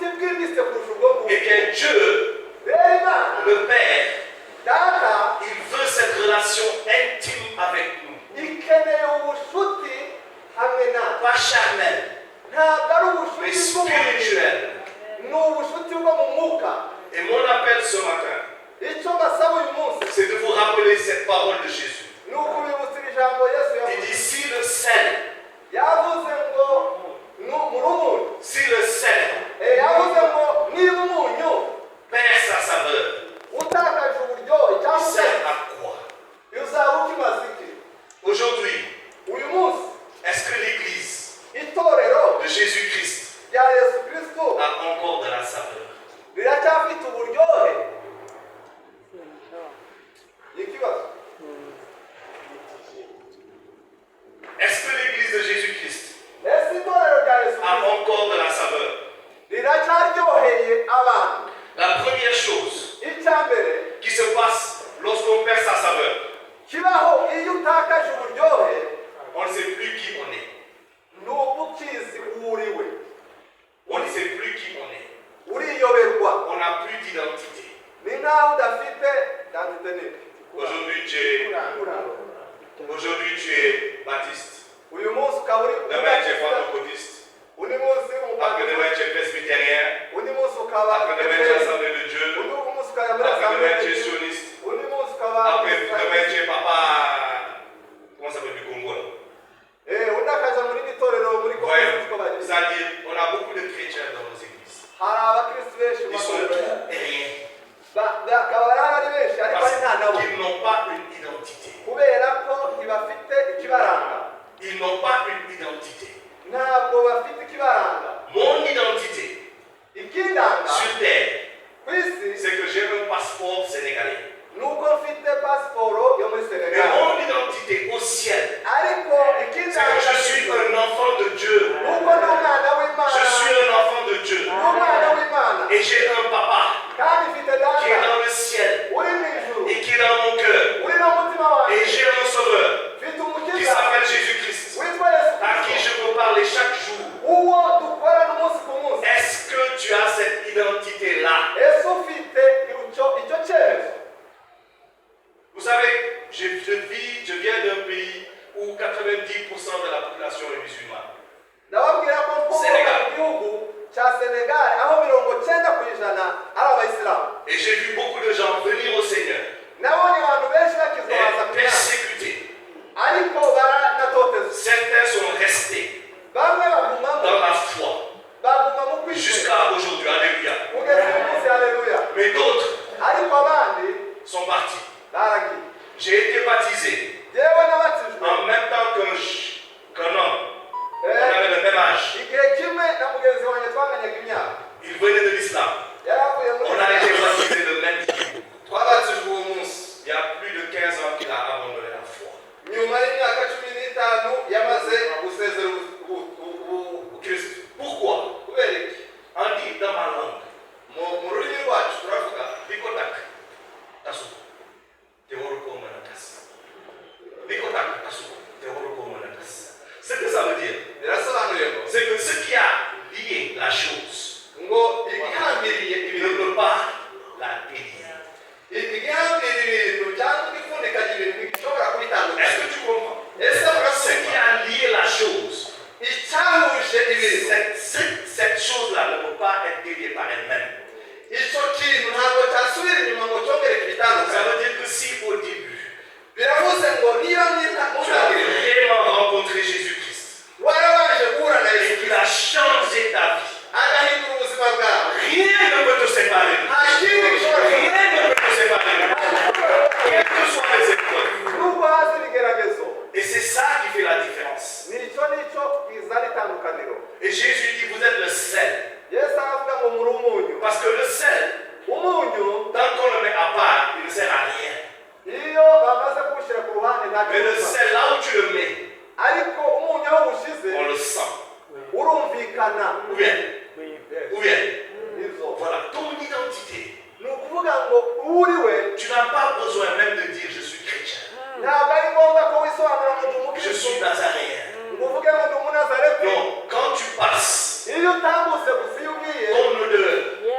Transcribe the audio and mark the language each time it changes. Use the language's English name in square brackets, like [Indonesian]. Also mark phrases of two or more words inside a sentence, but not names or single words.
[Kinyarwanda] bwimbitse kurusha ubwo ngubwo. [French] Eh bien, Dieu, [Kinyarwanda] rero Imana [French] le Père, [Kinyarwanda] data [French] il veut cette relation intime avec nous. [Kinyarwanda] ikeneye ubushuti hamwe nawe, [French] Pas charnel, [Kinyarwanda] ntabwo ari [French] mais [Kinyarwanda] ubushuti bw'umubiri, [French] spirituel. [Kinyarwanda] ni ubushuti bwo mu mwuka. [French] Et mon appel ce matin, [Kinyarwanda] icyo mbasaba uyu munsi [French] c'est de vous rappeler cette parole de Jésus. [Kinyarwanda] ni ukubibutsa ijambo Yesu [French] Il [Kinyarwanda] yavuze. [French] dit, si le sel, [Kinyarwanda] yavuze ngo muri umunyu, [French] si le sel [Kinyarwanda] yavuze ngo niba umunyu [French] perd sa saveur, [Kinyarwanda] utakaje uburyohe [French] il [Kinyarwanda] cyangwa [French] sert à quoi? [Kinyarwanda] uzaba ukimaze iki? [French] Aujourd'hui, [Kinyarwanda] uyu munsi [French] est-ce que l'Église [Kinyarwanda] itorero [French] de Jésus-Christ [Kinyarwanda] rya Yesu Kristo [French] a encore de la saveur? [Kinyarwanda] riracyafite uburyohe? ikibazo. [French] Est-ce que l'Église de Jésus-Christ [Kinyarwanda] ese itorero rya Yesu [French] a [Kinyarwanda] Kristo [French] encore de la saveur? [Kinyarwanda] riracyaryoheye abantu? [French] La première chose [Kinyarwanda] icya mbere [French] qui se passe lorsqu'on perd sa saveur, [Kinyarwanda] kibaho iyo utakaje uburyohe, [French] on ne sait plus qui on est. [Kinyarwanda] ni uba ukizi uwo uriwe, [French] On ne sait plus qui on est. [Kinyarwanda] uriyoberwa, [French] On n'a plus d'identité. [Kinyarwanda] ni nkaho udafite identite. [French] Aujourd'hui tu es baptiste. [Kinyarwanda] uyu munsi ukaba uri [French] Demain tu es pentecôtiste. [Kinyarwanda] undi munsi [French] Après-demain tu es presbytérien. [Kinyarwanda] undi munsi ukaba [French] Après-demain tu es assemblée de Dieu. [Kinyarwanda] undi munsi ukaba muri [French] Après-demain tu es assemblée, sioniste. [Kinyarwanda] undi munsi ukaba [French] Après-demain tu es papa. Comment ça s'appelle du Congo là? [Kinyarwanda] undi akaza muri itorero muri [French] Voyons. [Kinyarwanda] komisiyo bagize. [French] C'est-à-dire, on a beaucoup de chrétiens dans nos églises. [Kinyarwanda] hari abakristo benshi mu [French] Ils sont [Kinyarwanda] matorero [French] tout et rien. [Kinyarwanda] bakaba ari benshi ariko ari nta nabo [French] Parce qu'ils n'ont pas une identité. [Kinyarwanda] kubera ko ntibafite ikibaranga, [French] Ils n'ont pas une identité. [Kinyarwanda] ntabwo bafite ikibaranga. [French] Mon identité [Kinyarwanda] ikindanga [French] sur terre, [Kinyarwanda] ku isi [French] c'est que j'ai un passeport sénégalais. [Kinyarwanda] ni uko mfite pasiporo yo muri [French] Mais [Kinyarwanda] Senegal, [French] mon identité au ciel, [Kinyarwanda] ariko [French] c'est [Kinyarwanda] ikindanga [French] que je suis un enfant de Dieu. [Kinyarwanda] nuko ndi umwana w'Imana, [French] Je suis un enfant de Dieu. [Kinyarwanda] ndi umwana w'Imana [French] Et j'ai un papa [Kinyarwanda] kandi mfite [French] qui est [Kinyarwanda] data [French] dans le ciel [Kinyarwanda] uri mu ijuru, [French] et qui est dans mon cœur. [Kinyarwanda] uri no mu mutima wanjye, [French] Et j'ai un sauveur [Kinyarwanda] mfite [French] qui [Kinyarwanda] umukiza [French] s'appelle Jésus-Christ, [Kinyarwanda] witwa Yesu [French] à qui [Kinyarwanda] Kristo, [French] je peux parler chaque jour. [Kinyarwanda] uwo dukorana umunsi ku munsi. [French] Est-ce que tu as cette identité-là? [Kinyarwanda] ese ufite icyo cyemezo? [French] Vous savez, je viens d'un pays où 90% de la population est musulmane. [Kinyarwanda] ndababwira ko nkomoka Senegal. mu gihugu cya Senegal aho 90% ari abayisilamu. [French] Et j'ai vu beaucoup de gens venir au Seigneur [Kinyarwanda] nabonye abantu benshi bakizwa [French] et [Kinyarwanda] baza ku Mana, [French] persécutés. [Kinyarwanda] ariko baranatotezwa. [French] Certains sont restés [Kinyarwanda] bamwe bagumamo [French] dans la foi [Kinyarwanda] baguma mu kwizera [French] jusqu'à aujourd'hui. Alléluia. [Kinyarwanda] kugeza uyu munsi, haleluya. [French] Mais d'autres [Kinyarwanda] ariko abandi [French] sont partis. [Kinyarwanda] baragiye. [French] J'ai été baptisé [Kinyarwanda] yewe nabatijwe [French] en même temps qu'un homme. On avait le même âge. [Kinyarwanda] igihe kimwe na mugenzi wanjye twanganyaga imyaka. [French] Il venait de l'islam. [Kinyarwanda] yari avuye muri [French] On a été baptisé le même jour. [Kinyarwanda] twabatijwe uwo munsi. [French] Il y a plus de 15 ans qu'il a abandonné la foi. [Kinyarwanda] nyuma y'imyaka 15 yamaze gusezera ubukristo. [French] Pourquoi? [Kinyarwanda] kubera iki? [French] On dit dans ma langue, [Kinyarwanda] mu rurimi rwacu turavuga Bikotak, Tasuko, Teoroko Manakas. Bikotak, Tasuko, Teoroko Manakas. [French] Ce que ça veut dire, [Kinyarwanda] birasobanuye ngo [French] c'est que ce qui a lié la chose [Kinyarwanda] ngo igihambiriye [French] ne [Kinyarwanda] ibintu [French] peut pas la délier. [Kinyarwanda] igihambiriye ibintu cyangwa igipfundikanya ibintu bishobora kubitandukanya. [French] Est-ce que tu comprends? [Kinyarwanda] ese [French] Ce qui [Kinyarwanda] murasoma [French] a lié la chose, [Kinyarwanda] icyahuje ibintu [French] cette chose-là ne peut pas être déliée par elle-même. [Kinyarwanda] icyo kintu ntabwo cyasubira inyuma ngo cyongere [French] Ça [Kinyarwanda] kubitandukanya. [French] veut dire que si au début, [Kinyarwanda] biravuze ngo niba [French] tu as vraiment rencontré Jésus-Christ [Kinyarwanda] warabanje guhura na [French] et [Kinyarwanda] Yesu [French] qu'il a changé ta vie, [Kinyarwanda] agahindura ubuzima bwawe, [French] rien ne peut te séparer de [Kinyarwanda] nta [French] lui. [Kinyarwanda] kindi gishobora [French] Rien ne peut te séparer de lui. Quelles que soient les épreuves. [Kinyarwanda] nubwo haza ibigeragezo. [French] Et c'est ça qui fait la différence. [Kinyarwanda] nicyo kizana itandukaniro. [French] Et Jésus dit, vous êtes le sel. [Kinyarwanda] Yesu aravuga ngo muri umunyu. [French] Parce que le sel, [Kinyarwanda] umunyu [French] tant qu'on le met à part, il ne sert à rien. [Kinyarwanda] iyo bamaze kuwushyira ku ruhande nta [French] Mais le [Kinyarwanda] kibazo. [French] sel, là où tu le mets, [Kinyarwanda] ariko umunyu aho uwushyize [French] on le sent. [Kinyarwanda] urumvikana. [French] Ou bien, [Kinyarwanda] Izo. [French] voilà, ton identité. [Kinyarwanda] ni ukuvuga ngo uriwe [French] Tu n'as pas besoin même de dire je suis chrétien. [Kinyarwanda] ntabwo ari ngombwa ko wisobanura ngo ndi [French] Je [Kinyarwanda] umukristo [French] suis nazaréen. [Kinyarwanda] ngo uvuge ngo ndi umunazareti. [French] Non, quand tu passes, [Kinyarwanda] iyo utambutse gusa iyo ugiye [French] ton odeur